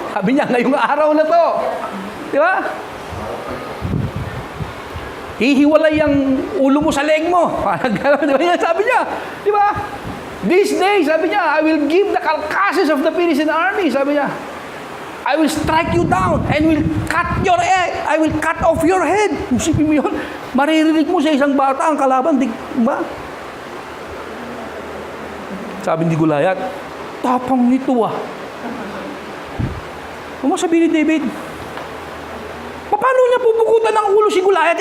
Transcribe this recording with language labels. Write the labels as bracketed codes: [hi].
[tl] Sabi niya, ngayong araw na to. Di ba? Hihiwalay ang ulo mo sa leeg mo. Parang gano'n, di ba? Sabi niya, di ba? [en] This day, [tl] sabi niya, [en] I will give the carcasses of the Philistine army. [tl] Sabi niya, [en] I will strike you down and will cut your head. I will cut off your head. [tl] Isipin mo yun. Maririnig mo sa isang bata ang kalaban. Di ba? Sabi ni Goliath, tapang nito ah. Ano sabi ni David? Paano niya pupukutan ng ulo si Goliath?